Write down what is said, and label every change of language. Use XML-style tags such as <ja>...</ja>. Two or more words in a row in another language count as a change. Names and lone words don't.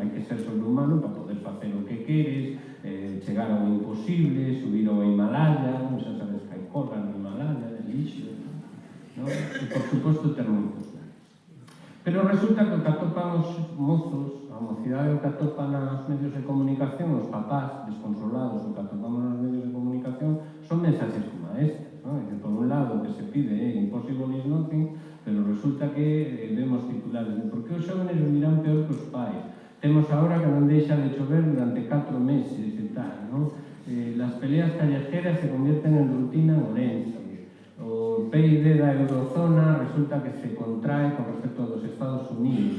<gl>Hai que ser sobrehumano para poder facer o que queres, chegar ao imposible, subir ao Himalaya, non xa sabes que hai cobras no Himalaya, de lixo, non? E, por suposto, ter moitos. Pero resulta que o que atopan os mozos, a mocidade o que atopan nos medios de comunicación, os papás descontrolados, o que atopamos nos medios de comunicación, son mensaxes como estas, ¿no? Que por un lado que se pide</gl> <en>impossible is nothing,</en> <gl>pero resulta que vemos titulares de por que os xóvenes vivirán peor que os pais. Temos agora que non deixa de chover durante 4 meses e tal, ¿no?</gl> <es>las peleas callejeras se convierten en rutina en Ourense.</es> <gl>O PIB da eurozona resulta que se contrae</gl> <es>con respecto a los Estados Unidos.</es>